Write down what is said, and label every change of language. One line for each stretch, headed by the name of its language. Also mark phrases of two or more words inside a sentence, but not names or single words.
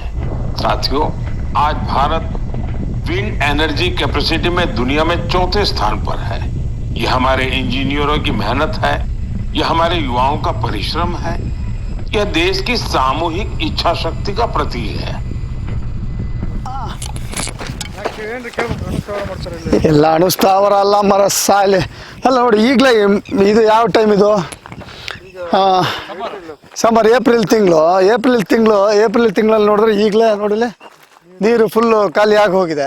Hindi: साथियों, आज भारत
English: wind energy capacity
Hindi: में दुनिया में 4थे स्थान पर है। यह हमारे इंजीनियरों की मेहनत है, यह हमारे युवाओं का परिश्रम है, यह देश की सामूहिक इच्छा शक्ति का प्रतीक है।
Kannada: ಎಲ್ಲ ಅಣುಸ್ಥಾವರ ಅಲ್ಲ ಮರ ಸಾಲೆ ಅಲ್ಲ ನೋಡಿ. ಈಗಲೇ ಇದು ಯಾವ ಟೈಮ್ ಇದು? ಸಮ್ಮರ್, ಏಪ್ರಿಲ್ ತಿಂಗಳಲ್ಲಿ ನೋಡಿದ್ರೆ ಈಗಲೇ ನೋಡಿಲೆ ನೀರು ಫುಲ್ಲು ಖಾಲಿ ಆಗಿ ಹೋಗಿದೆ.